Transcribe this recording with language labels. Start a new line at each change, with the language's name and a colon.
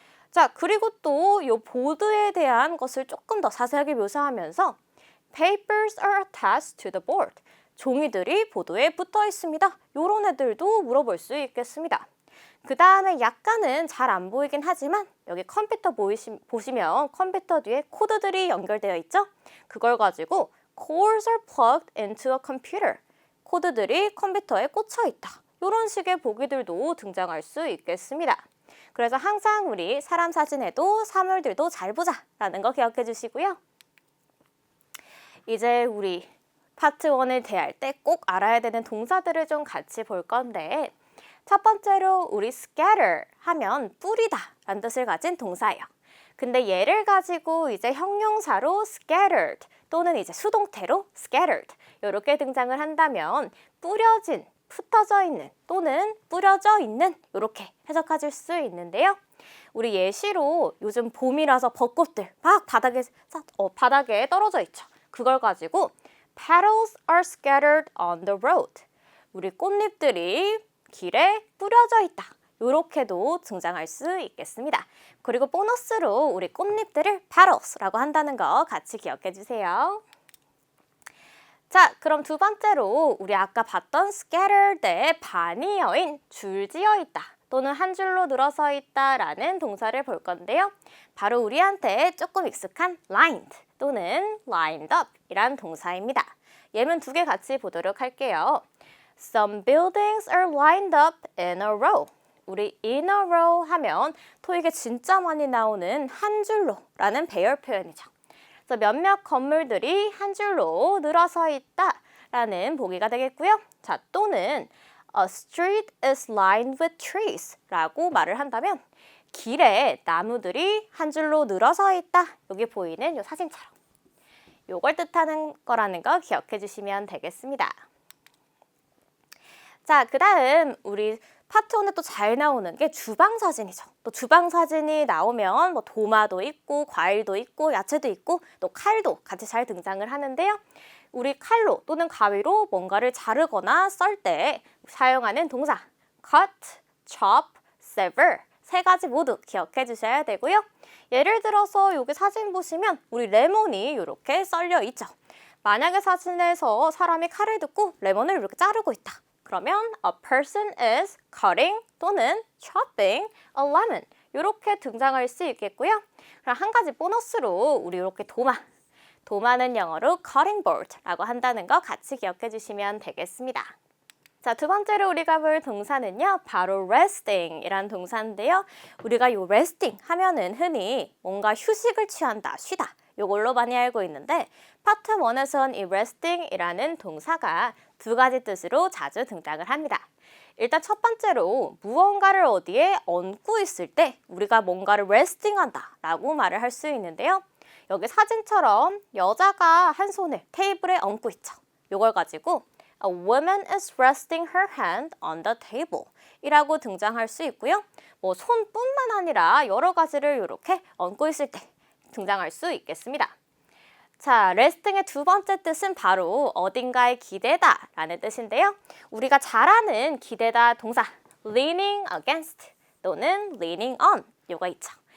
Korean: 자, 그리고 또 이 보드에 대한 것을 조금 더 자세하게 묘사하면서
English: Papers are attached to the board.
Korean: 종이들이 보드에 붙어 있습니다. 이런 애들도 물어볼 수 있겠습니다. 그 다음에 약간은 잘 안 보이긴 하지만 여기 컴퓨터 보시면 컴퓨터 뒤에 코드들이 연결되어 있죠? 그걸 가지고
English: Cores are plugged into a computer.
Korean: 코드들이 컴퓨터에 꽂혀 있다. 이런 식의 보기들도 등장할 수 있겠습니다. 그래서 항상 우리 사람 사진에도 사물들도 잘 보자 라는 거 기억해 주시고요. 이제 우리 파트 1을 대할 때 꼭 알아야 되는 동사들을 좀 같이 볼 건데 첫 번째로 우리 scatter 하면 뿌리다 라는 뜻을 가진 동사예요. 근데 얘를 가지고 이제 형용사로 scattered 또는 이제 수동태로 scattered 이렇게 등장을 한다면 뿌려진, 흩어져 있는 또는 뿌려져 있는 이렇게 해석하실 수 있는데요. 우리 예시로 요즘 봄이라서 벚꽃들 막 바닥에 떨어져 있죠. 그걸 가지고
English: petals are scattered on the road.
Korean: 우리 꽃잎들이 길에 뿌려져 있다. 이렇게도 등장할 수 있겠습니다. 그리고 보너스로 우리 꽃잎들을 petals라고 한다는 거 같이 기억해 주세요. 자, 그럼 두 번째로 우리 아까 봤던 scattered의 반이어인 줄지어 있다 또는 한 줄로 늘어서 있다라는 동사를 볼 건데요. 바로 우리한테 조금 익숙한 lined 또는 lined up 이란 동사입니다. 예문 두 개 같이 보도록 할게요.
English: Some buildings are lined up in a row.
Korean: 우리 in a row 하면 토익에 진짜 많이 나오는 한 줄로 라는 배열 표현이죠. 그래서 몇몇 건물들이 한 줄로 늘어서 있다 라는 보기가 되겠고요. 자, 또는
English: A street is lined with trees
Korean: 라고 말을 한다면 길에 나무들이 한 줄로 늘어서 있다. 여기 보이는 이 사진처럼. 요걸 뜻하는 거라는 거 기억해 주시면 되겠습니다. 자, 그 다음 우리 파트 1에 또 잘 나오는 게 주방 사진이죠. 또 주방 사진이 나오면 뭐 도마도 있고 과일도 있고 야채도 있고 또 칼도 같이 잘 등장을 하는데요. 우리 칼로 또는 가위로 뭔가를 자르거나 썰 때 사용하는 동사 cut, chop, sever 세 가지 모두 기억해 주셔야 되고요. 예를 들어서 여기 사진 보시면 우리 레몬이 이렇게 썰려 있죠. 만약에 사진에서 사람이 칼을 듣고 레몬을 이렇게 자르고 있다. 그러면
English: a person is cutting 또는 chopping a lemon
Korean: 이렇게 등장할 수 있겠고요. 그럼 한 가지 보너스로 우리 이렇게 도마는 영어로 cutting board라고 한다는 거 같이 기억해 주시면 되겠습니다. 자, 두 번째로 우리가 볼 동사는요, 바로 resting 이란 동사인데요. 우리가 이 resting 하면은 흔히 뭔가 휴식을 취한다, 쉬다 이걸로 많이 알고 있는데 파트 1에선 이 resting 이라는 동사가 두 가지 뜻으로 자주 등장을 합니다. 일단 첫 번째로 무언가를 어디에 얹고 있을 때 우리가 뭔가를 resting 한다 라고 말을 할 수 있는데요. 여기 사진처럼 여자가 한 손을 테이블에 얹고 있죠. 이걸 가지고
English: A woman is resting her hand on the table
Korean: 이라고 등장할 수 있고요. 뭐 손뿐만 아니라 여러 가지를 이렇게 얹고 있을 때 등장할 수 있겠습니다. 자, resting의 두 번째 뜻은 바로 어딘가에 기대다 라는 뜻인데요. 우리가 잘 아는 기대다 동사 leaning against 또는 leaning on 요거 있죠.